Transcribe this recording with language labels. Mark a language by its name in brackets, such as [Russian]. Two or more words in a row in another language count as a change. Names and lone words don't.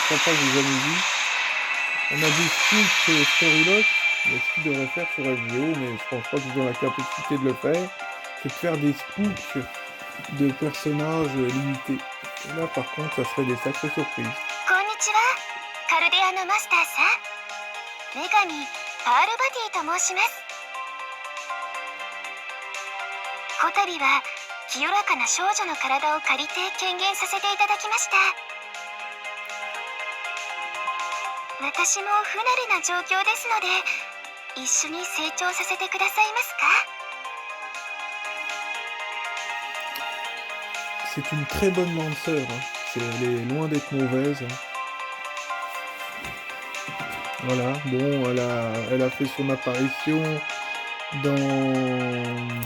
[French] crois pas que j'ai jamais vu, on a des skills Storylock, mais ce qu'ils devraient faire sur FGO, mais je pense pas qu'ils ont la capacité de le faire, c'est de faire des spooks de personnages limités. Et là par contre, ça serait des sacrées surprises. [Japanese] こんにちは、カルデアのマスターさん。女神パールバティと申します。こたびは清らかな少女の体を借りて権限させていただきました。私も不慣れな状況ですので、一緒に成長させてくださいますか？ [French] C'est une très bonne lanceur, hein. Elle est loin d'être mauvaise. Voilà, bon, elle a fait son apparition dans...